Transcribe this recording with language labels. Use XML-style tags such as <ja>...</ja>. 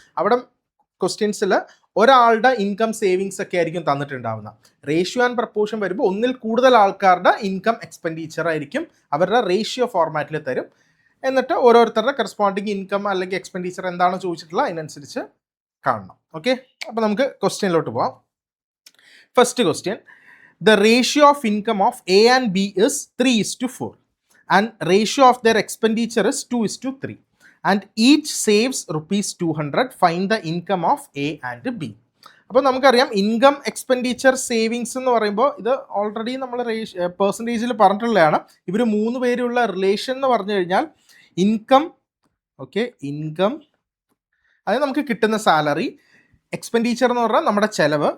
<ml>അവിടെ ക്വസ്റ്റ്യൻസിൽ ഒരാളുടെ income, savings ഒക്കെ ആയിരിക്കും തന്നിട്ടുണ്ടാവുക. റേഷ്യോ ആൻഡ് പ്രപ്പോർഷൻ വരുമ്പോൾ ഒന്നിൽ കൂടുതൽ ആൾക്കാരുടെ ഇൻകം, എക്സ്പെൻഡിച്ചർ ആയിരിക്കും അവരുടെ റേഷ്യോ ഫോർമാറ്റിൽ തരും. എന്നിട്ട് ഓരോരുത്തരുടെ കറസ്പോണ്ടിങ് ഇൻകം അല്ലെങ്കിൽ എക്സ്പെൻഡിച്ചർ എന്താണോ ചോദിച്ചിട്ടുള്ളത് അതിനനുസരിച്ച് കാണണം. ഓക്കെ, അപ്പോൾ നമുക്ക് ക്വസ്റ്റ്യനിലോട്ട് പോവാം.</ml> <en>First question: the ratio of income of A and B is 3:4 and ratio of their expenditure is 2:3 and each saves rupees 200. Find the income of A and B.</en> <ml>അപ്പോൾ നമുക്കറിയാം ഇൻകം, എക്സ്പെൻഡിച്ചർ, സേവിങ്സ് എന്ന് പറയുമ്പോൾ ഇത് already നമ്മൾ പെർസെൻറ്റേജിൽ പറഞ്ഞിട്ടുള്ളതാണ്. ഇവർ 3 പേരുള്ള relation എന്ന് പറഞ്ഞു കഴിഞ്ഞാൽ ഇൻകം, ഓക്കെ, ഇൻകം അതായത് നമുക്ക് കിട്ടുന്ന സാലറി, എക്സ്പെൻഡിച്ചർ എന്ന് പറഞ്ഞാൽ നമ്മുടെ ചെലവ്.</ml>